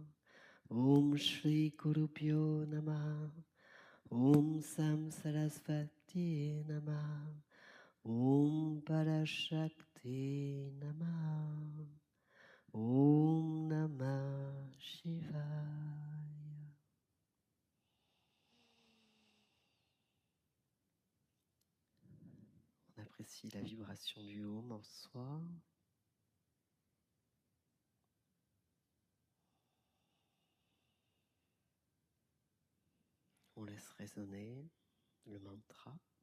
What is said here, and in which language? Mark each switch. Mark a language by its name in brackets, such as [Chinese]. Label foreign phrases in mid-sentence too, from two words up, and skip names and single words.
[Sanskrit] ॐ श्री गुरुभ्यो नमः. ॐ सं सरस्वती नमः. ॐ पराशक्ति नमः. ॐ नमः शिवाय. [French] On apprécie la vibration du Om en soi. On laisse résonner le mantra.